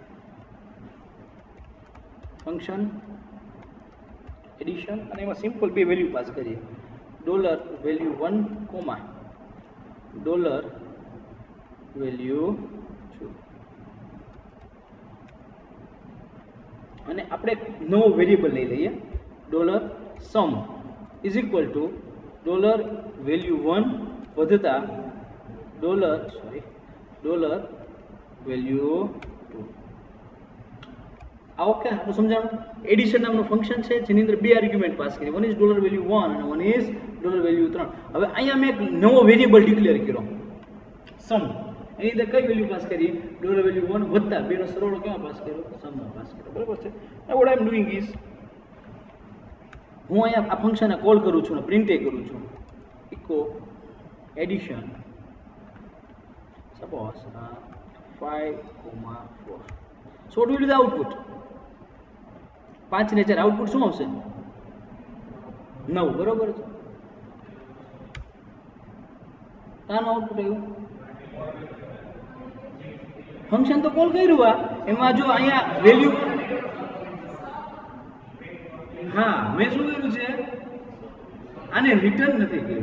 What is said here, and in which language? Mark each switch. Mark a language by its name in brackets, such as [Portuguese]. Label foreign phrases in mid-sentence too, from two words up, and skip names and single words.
[Gujarati] ફંક્શન એડિશન અને એમાં સિમ્પલ બે વેલ્યુ પાસ કરીએ. $value1, $value2. અને આપણે નવો વેરિયેબલ લઈ લઈએ. [English] $sum is equal to $value1 વધતા $value2. [Gujarati] આ ઓકે, આપણે સમજાણું. એડિશન નામનું ફંક્શન છે જેની અંદર બે આર્ગ્યુમેન્ટ પાસ કરી, [English] one is [Gujarati] $value1 અને [English] one is [Gujarati] $value3. હવે અહીંયા મેં એક નવો વેરિયેબલ ડિક્લેર કર્યો સમ. એની અંદર કઈ વેલ્યુ પાસ કરી? $value1 વધતા બેનો સરવાળો કેમાં પાસ કર્યો? સમમાં પાસ કર્યો, બરાબર છે. [English] now what I am doing is [Gujarati] હું અહીંયા આ ફંક્શનને કોલ કરું છું અને પ્રિન્ટ કરું છું. [English] echo addition suppose 5, 4. so what will be the output? [Gujarati] 5 ને 4 આઉટપુટ શું આવશે? 9, બરોબર છે. આનું આઉટપુટ આવ્યું. ફંક્શન તો કોલ કર્યું, આ એમાં જો અહીંયા વેલ્યુ, હા મેં શું કર્યું છે, આને રિટર્ન નથી કર્યું.